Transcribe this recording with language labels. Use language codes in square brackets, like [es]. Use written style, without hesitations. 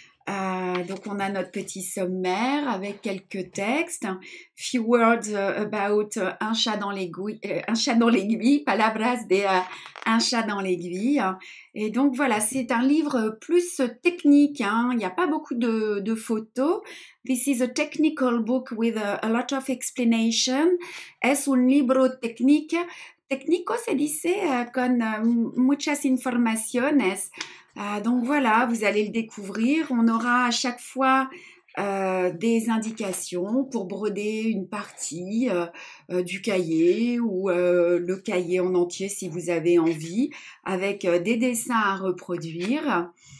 [fr] Donc on a notre petit sommaire avec quelques textes. [en] Few words about un chat dans l'aiguille, [es] palabras de [en] un chat dans l'aiguille. [fr] Et donc voilà, c'est un livre plus technique, hein. Il n'y a pas beaucoup de photos. [en] This is a technical book with a lot of explanation. [es] Es un libro técnico se dice con muchas informaciones. [fr] Donc voilà, vous allez le découvrir. On aura à chaque fois des indications pour broder une partie du cahier ou le cahier en entier si vous avez envie, avec des dessins à reproduire.